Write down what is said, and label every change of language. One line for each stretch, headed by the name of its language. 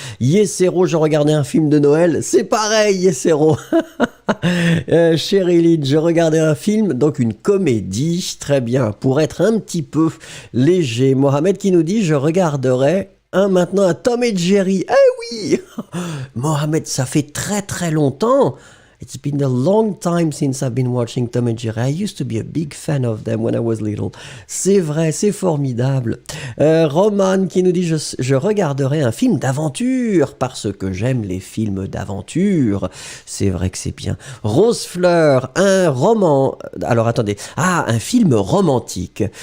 French: Yesero, je regardais un film de Noël, c'est pareil, Yesero. Sherilyn, je regardais un film, donc une comédie, très bien, pour être un petit peu léger. Mohamed qui nous dit, je regarderai maintenant un Tom et Jerry. Eh oui, Mohamed, ça fait très très longtemps.
English: It's been a long time since I've been watching Tom and Jerry. I used to be a big fan of them when I was little.
French: C'est vrai, c'est formidable. Roman qui nous dit je regarderai un film d'aventure parce que j'aime les films d'aventure. C'est vrai que c'est bien. Rose Fleur, un roman. Alors attendez. Un film romantique.